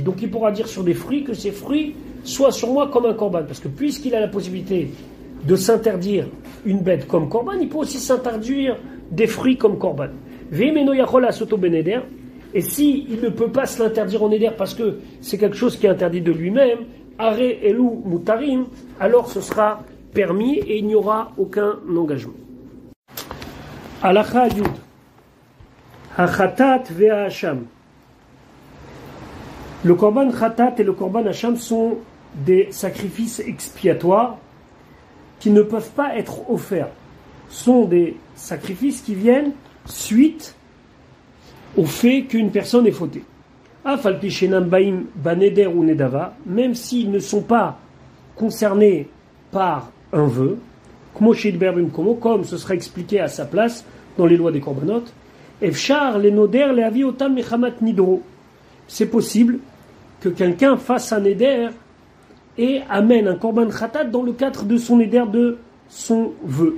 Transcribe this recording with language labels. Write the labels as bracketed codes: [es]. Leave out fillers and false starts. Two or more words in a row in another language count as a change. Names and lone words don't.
[fr] Donc il pourra dire sur des fruits que ces fruits soient sur moi comme un korban, parce que puisqu'il a la possibilité de s'interdire une bête comme korban, il peut aussi s'interdire des fruits comme korban. Et si il ne peut pas se l'interdire en éder parce que c'est quelque chose qui est interdit de lui-même, [he] הרי אלו מותרים, [fr] alors ce sera permis et il n'y aura aucun engagement. [he] הלכה י. החטאת והאשם. [fr] Le [he] קרבן חטאת [fr] et le [he] קרבן אשם [fr] sont des sacrifices expiatoires qui ne peuvent pas être offerts. Sont des sacrifices qui viennent suite au fait qu'une personne est fautée. Même s'ils ne sont pas concernés par un vœu, comme ce sera expliqué à sa place dans les lois des korbanot, c'est possible que quelqu'un fasse un éder et amène un [he] קרבן חטאת [fr] dans le cadre de son éder de son vœu.